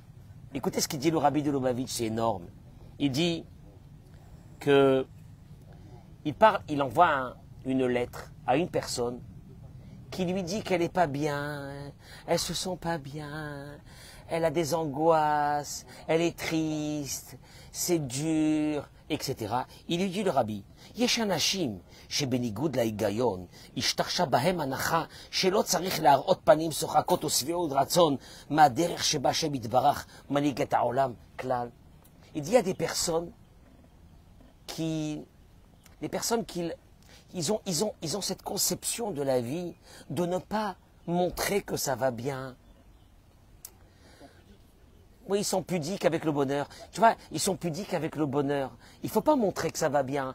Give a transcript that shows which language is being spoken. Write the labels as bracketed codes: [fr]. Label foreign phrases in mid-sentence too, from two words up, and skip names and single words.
[fr] Écoutez ce qu'il dit le rabbi de Lubavitch, c'est énorme. Il dit que il envoie une lettre à une personne qui lui dit qu'elle n'est pas bien, elle se sent pas bien, elle a des angoisses, elle est triste, c'est dur, etc. Il lui dit le rabbi, [he] יש אנשים שבניגוד להיגיון השתרשה בהם הנחה שלא צריך להראות פנים שוחקות ושביעות רצון מהדרך שבה השם יתברך מנהיג את העולם כלל. [fr] Il dit, il y a des personnes qui ils ont cette conception de la vie de ne pas montrer que ça va bien. Oui, ils sont pudiques avec le bonheur. Tu vois, ils sont pudiques avec le bonheur. Il ne faut pas montrer que ça va bien.